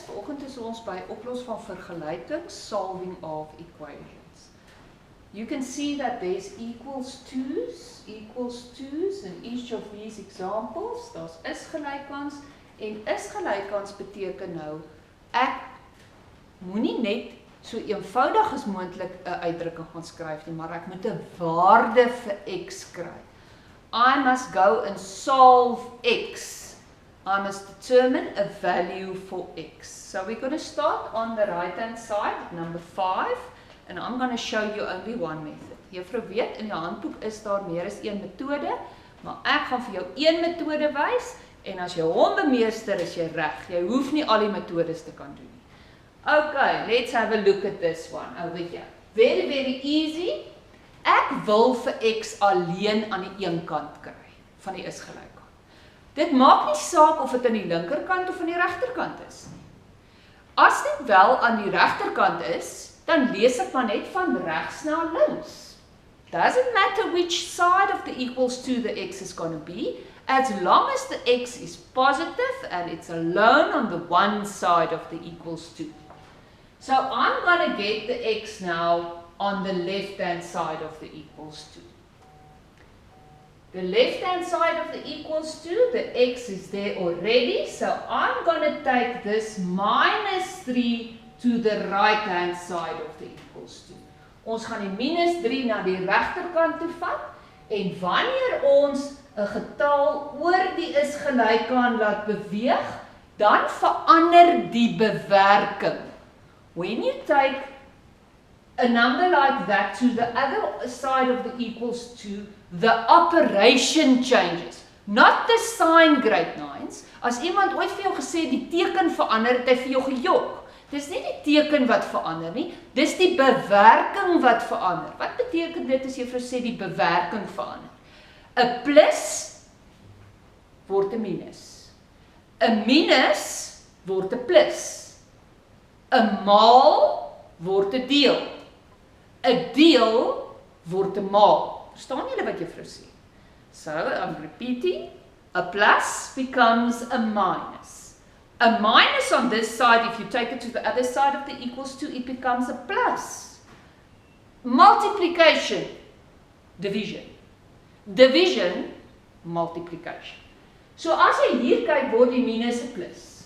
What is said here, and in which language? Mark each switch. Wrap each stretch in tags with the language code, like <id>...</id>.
<af>Vanoggend is ons by oplos van vergelykings,</af> <en>solving of equations. You can see that there's equals to's in each of these examples.</en> <af>Daar's is gelykans en is gelykans beteken nou ek moenie net so eenvoudig as moontlik 'n uitdrukking gaan skryf nie, maar ek moet 'n waarde vir x kry.</af> <en>I must go and solve x. I must determine a value for x. So we're going to start on the right hand side, number 5, and I'm going to show you only one method.</en> <af>Juffrou weet, in die handboek is daar meer as een metode, maar ek gaan vir jou een metode wys, en as jy hom bemeester, is jy reg. Jy hoef nie al die metodes te kan doen nie.</af> <en>Okay, let's have a look at this one over here. Very, very easy.</en> <af>Ek wil vir x alleen aan die een kant kry, van die is gelykant. Dit maak nie saak of dit aan die linkerkant of aan die regterkant is nie. As dit wel aan die regterkant is, dan lees ek maar net van regs na links.</af> <en>Doesn't matter which side of the equals to the x is going to be, as long as the x is positive and it's alone on the one side of the equals to. So I'm going to get the x now on the left-hand side of the equals to. The left-hand side of the equals to, the x is there already, so I'm going to take this minus 3 to the right-hand side of the equals to.</en> <af>Ons gaan die minus 3 na die regterkant toe vat, en wanneer ons 'n getal oor die is gelyk aan laat beweeg, dan verander die bewerking.</af> <en>When you take a number like that to the other side of the equals to, the operation changes, not the sign, grade 9s.</en> <af>As iemand ooit vir jou gesê die teken verander, het hy vir jou gejok. Dis nie die teken wat verander nie, dis die bewerking wat verander. Wat beteken dit as jy vir sê die bewerking verander? 'n plus word 'n minus. 'n minus word 'n plus. 'n maal word 'n deel. 'n deel word 'n maal. Verstaan julle wat juffrou sê?</af> <en>So, I'm repeating. A plus becomes a minus. A minus on this side, if you take it to the other side of the equals to, it becomes a plus. Multiplication, division. Division, multiplication.</en> <af>So as jy hier kyk, word die minus 'n plus.</af>